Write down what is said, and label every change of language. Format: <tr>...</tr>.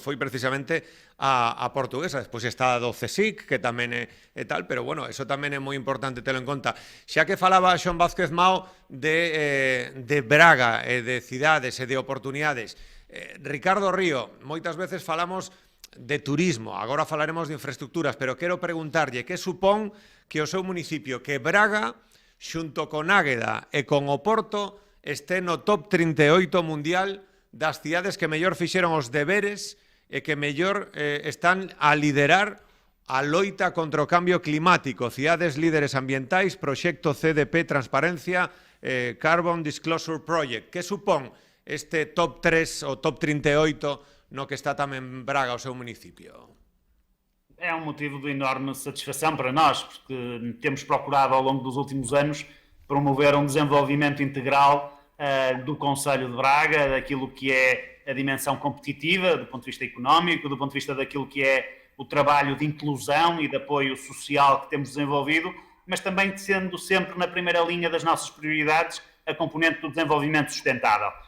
<gl>Foi precisamente a portuguesa. Despois está a do CSIC, que tamén é tal, pero bueno, eso tamén é moi importante telo en conta. Xa que falaba Xoán Vázquez Mao de Braga, de cidades e de oportunidades, Ricardo Río, moitas veces falamos de turismo, agora falaremos de infraestructuras, pero quero preguntarlle que supón que o seu municipio, que Braga, xunto con Águeda e con Oporto, este no top 38 mundial das cidades que mellor fixeron os deberes e que mellor están a liderar a loita contra o cambio climático. Cidades líderes ambientais, proxecto CDP Transparencia, Carbon Disclosure Project. Que supón este top 3 ou top 38 no que está tamén Braga, o seu municipio?</gl> <pt>É um motivo de enorme satisfação para nós, porque temos procurado ao longo dos últimos anos promover um desenvolvimento integral do Concello de Braga, daquilo que é a dimensão competitiva, do ponto de vista económico, do ponto de vista daquilo que é o trabalho de inclusão e de apoio social que temos desenvolvido, mas também sendo sempre na primeira linha das nossas prioridades a componente do desenvolvimento sustentável.</pt>